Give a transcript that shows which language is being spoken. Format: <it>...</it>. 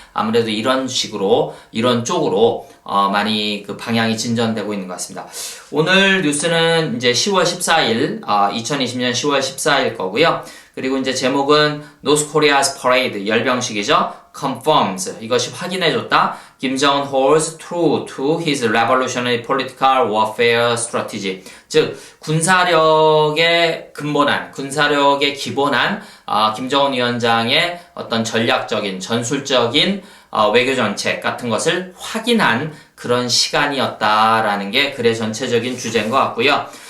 <ko>아무래도 이런 식으로, 이런 쪽으로, 많이 방향이 진전되고 있는 것 같습니다. 오늘 뉴스는 이제 10월 14일, 2020년 10월 14일 거고요. 그리고 이제 제목은</ko> <en>North Korea's Parade,</en> <ko>열병식이죠.</ko> <en>confirms,</en> <ko>이것이 확인해줬다.</ko> <en>Kim Jong-un holds true to his revolutionary political warfare strategy.</en> <ko>즉, 군사력의 근본한, 군사력의 기본한, 김정은 위원장의 어떤 전략적인, 전술적인, 외교 정책 같은 것을 확인한 그런 시간이었다라는 게 글의 전체적인 주제인 것 같고요.</ko>